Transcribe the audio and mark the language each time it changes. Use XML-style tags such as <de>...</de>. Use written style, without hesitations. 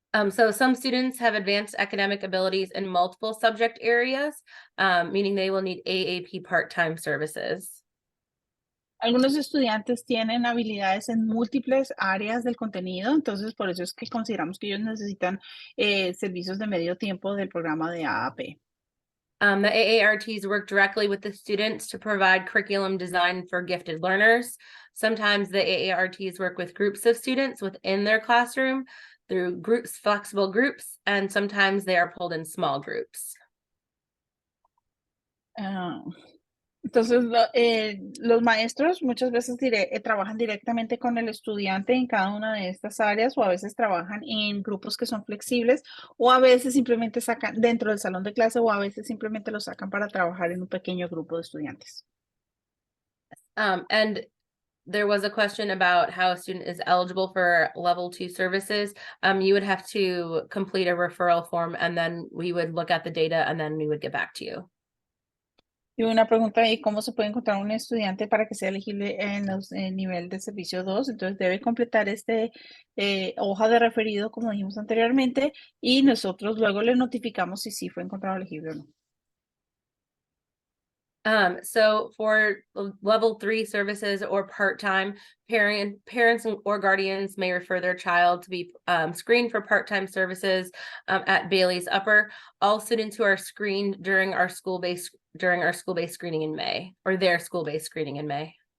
<en>So some students have advanced academic abilities in multiple subject areas, meaning they will need AAP part-time services.</en> <es>Algunos estudiantes tienen habilidades en múltiples áreas del contenido, entonces por eso es que consideramos que ellos necesitan servicios de medio tiempo del programa de AAP.</es> <en>The AARTs work directly with the students to provide curriculum design for gifted learners. Sometimes the AARTs work with groups of students within their classroom through flexible groups, and sometimes they are pulled in small groups.</en> <es>Entonces, los maestros muchas veces trabajan directamente con el estudiante en cada una de estas áreas o a veces trabajan en grupos que son flexibles o a veces simplemente sacan dentro del salón de clase o a veces simplemente lo sacan para trabajar en un pequeño grupo de estudiantes.</es> <en>And there was a question about how a student is eligible for level 2 services. You would have to complete a referral form and then we would look at the data and then we would get back to you.</en> <es>Y una pregunta ahí, ¿cómo se puede encontrar un estudiante para que sea elegible en los nivel de servicio 2? Entonces debe completar este hoja de referido, como dijimos anteriormente, y nosotros luego le notificamos si sí fue encontrado elegible o no.</es> <en>So for level 3 services or part-time, parents or guardians may refer their child to be screened for part-time services at Bailey's Upper. All students who are screened during our school-based screening in May, or their school-based screening in May.</en>